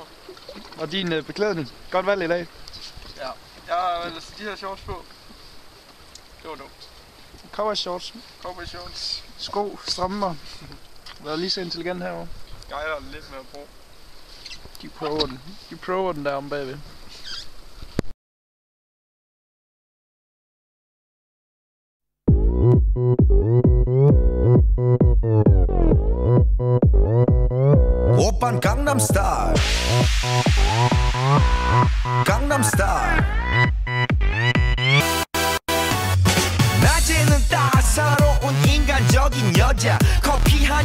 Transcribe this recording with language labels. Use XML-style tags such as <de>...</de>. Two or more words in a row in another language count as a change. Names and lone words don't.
<da>Og din beklædning. Godt valg i dag. Ja. Jeg har altså de her shorts på. Det var dumt. Cowboy shorts. Cowboy shorts. Sko, strømper. Vær lige så intelligent herovre. Jeg er lidt med at bruge. De prøver den der om bagved.</da> <ko>오빤 강남 스타일 강남 스타일 낮에는 따사로운 인간적인 여자 커피 한</ko>